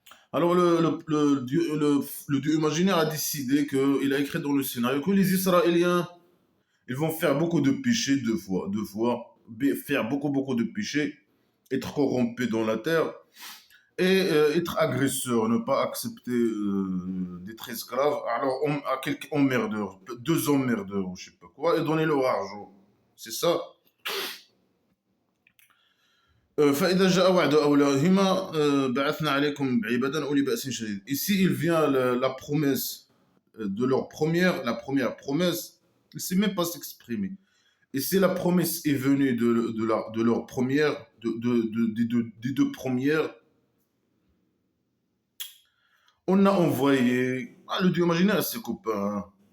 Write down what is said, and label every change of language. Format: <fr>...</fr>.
<fr>Alors le Dieu imaginaire a décidé il a écrit dans le scénario que les Israéliens, ils vont faire beaucoup de péchés deux fois, faire beaucoup de péchés, être corrompus dans la terre et être agresseur, ne pas accepter d'être esclave. Alors à quelques emmerdeurs, deux emmerdeurs ou je sais pas quoi, et donner leur argent. C'est ça.</fr> <ar>فإذا جاء وعد أولادهما بعثنا عليكم عبادا أولي بأس شديد.</ar> <fr>Ici, il vient la promesse de leur première, la première promesse, il ne sait même pas s'exprimer. Et si la promesse est venue de leur première, des deux premières, on a envoyé, le Dieu imaginaire à ses copains, hein.</fr>